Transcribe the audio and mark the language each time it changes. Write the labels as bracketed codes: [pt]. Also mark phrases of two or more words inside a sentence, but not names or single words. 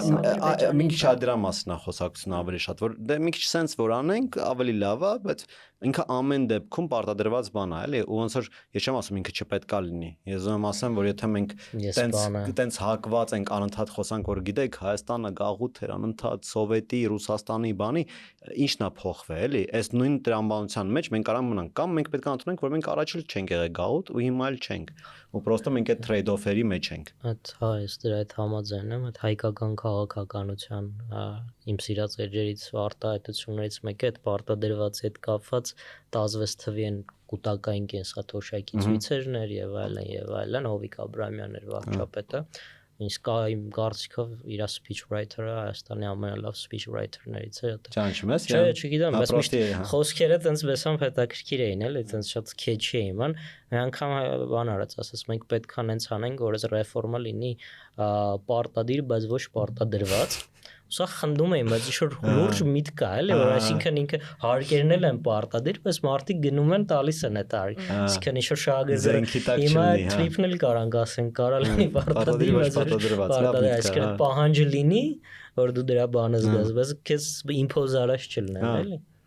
[hy] մի քիչ դրա մասին է խոսակցությունը ավելի շատ, որ դե մի քիչ sense որ անենք, ավելի լավ է, բայց ինքը ամեն դեպքում պարտադրված բան է, էլի, ու ոնց որ ես չեմ ասում ինքը չպետքա լինի։ Ես ուզում եմ ասեմ, որ եթե մենք տենց հակված ենք անընդհատ խոսանք, որ գիտեք, Հայաստանը գաղութ էր անընդհատ սովետի, Ռուսաստանի բանի, ի՞նչն է փոխվել, էլի։ Այս նույն տրամաբանության մեջ մենք կարող մնանք կամ մենք պետք է ընդունենք, որ մենք առաջ էլ չենք եղել գաղութ ու հիմա էլ չենք։ Ու պրոստը մենք այդ trade-off-երի մեջ ենք։ Այդ հա, ես դրա հետ համաձայն եմ, այդ հայկական քաղաքականության իմ սիրած էջերից արտահայտություններից մեկը այդ պարտադրված հետ կապված 16 թվի են կൂട്ടակային կենսաթոշակի ցույցերներ եւ այլն, Հովիկ Աբրահամյանն էր վարչապետը։ Իսկ իմ կարծիքով իր [en] speech writer-ը [hy] Հայաստանի ամենալավ [en] speech writer-ներից [hy] է։ Ճանաչում ես։ Չէ, չգիտեմ, բայց միշտ խոսքերը տենց բեսամ հետաքրքիր էին, էլի, տենց շատ catchy էին, ման։ Մի անգամ բան արած, ասես մենք պետք է հենց անենք, որ այս ռեֆորմը լինի պարտադիր, բայց ոչ պարտադրված։ Սա խնդում եմ, բայց ինչ-որ լուրջ միտք կա, էլի, որ այսինքն ինքը հարկերն էլ են պարտադիր, բայց մարդիկ գնում են տալիս են այդ հարկը։ Այսինքն ինչ-որ շահագազը հիմա trip-ն էլ կարանք ասենք, կարա լինի պարտադիր, բայց պարտադիր, այսինքն պահանջը լինի, որ դու դրա բանը զգաս, բայց քեզ impose արած չլինեն, էլի։